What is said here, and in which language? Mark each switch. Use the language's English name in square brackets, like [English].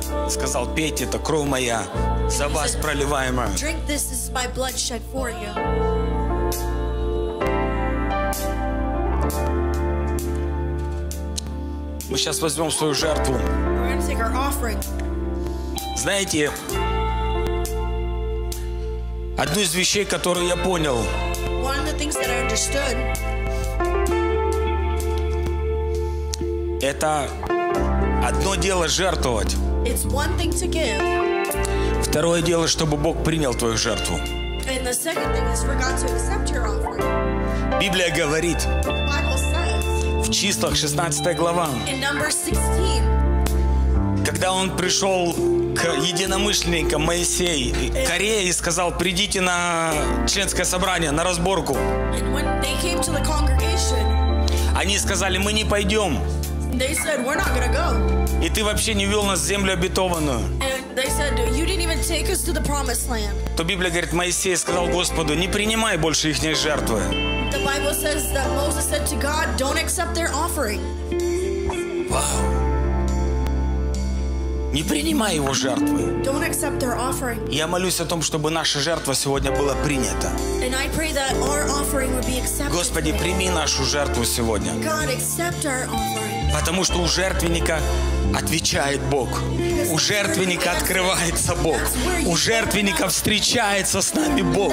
[Russian] Сказал, пейте, это кровь моя, за вас проливаемое. [English] Drink this, this is my blood shed for you. [Russian] Мы сейчас возьмем свою жертву. [English] We're going to take our offering. [Russian] Знаете, одну из вещей, которую я понял. [English] One of the things that I understood. [Russian] Это одно дело жертвовать. [English] It's one thing to give. [Russian] Второе дело, чтобы Бог принял твою жертву. [English] And the second thing is for God to accept your offering. [Russian] Библия говорит. [English] The Bible says. [Russian] В числах 16 глава. [English] In Numbers 16. [Russian] Когда он пришел к единомышленникам Моисей, Корея, и сказал, придите на членское собрание, на разборку. [English] And when they came to the congregation, [Russian] они сказали, мы не пойдем. [English] They said, we're not gonna go. [Russian] И ты вообще не вел нас в землю обетованную. [English] And they said, you didn't even take us to the promised land. [Russian] То Библия говорит, Моисей сказал Господу, не принимай больше их жертвы. [English] The Bible says that Moses said to God, don't accept their offering. Wow. [Russian] Не принимай его жертвы. [English] Don't accept their offering. [Russian] Я молюсь о том, чтобы наша жертва сегодня была принята. [English] And I pray that our offering would be accepted. [Russian] Господи, прими нашу жертву сегодня. [English] God, accept our offering. [Russian] Потому что у жертвенника отвечает Бог. У жертвенника открывается Бог. У жертвенника встречается с нами Бог.